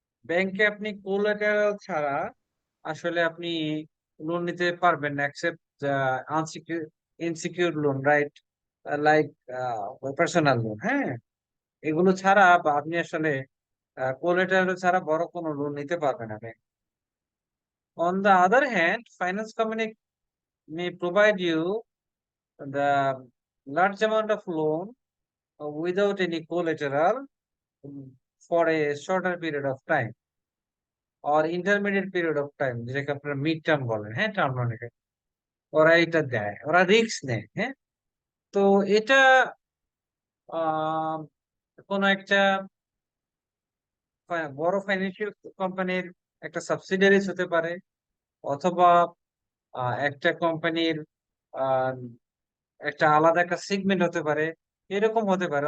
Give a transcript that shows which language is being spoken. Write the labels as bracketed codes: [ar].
[bn] ব্যাংকে আপনি কোলাটেরাল ছাড়া আসলে আপনি লোন নিতে পারবেন না, [en] Except unsecure insecure loan, right? Like personal loan, [bn] হ্যাঁ, এগুলো ছাড়া বা আপনি আসলে কোলাটেরাল ছাড়া বড় কোনো লোন নিতে পারবেন না bank. [en] on the other hand, finance company may provide you the large amount of loan without any collateral, um, for a shorter period of time or intermediate period of time, [bn] যেটাকে আপনারা mid term বলেন, হ্যাঁ, [en] Term loan. [bn] ওরা এটা দেয়, ওরা risk নেয়, হ্যাঁ। তো এটা আহ কোন একটা বড় ফাইন্যান্সিয়াল কোম্পানির একটা সাবসিডিয়ারিজ হতে পারে, অথবা একটা কোম্পানির আহ একটা আলাদা একটা সেগমেন্ট হতে পারে, এরকম হতে পারে।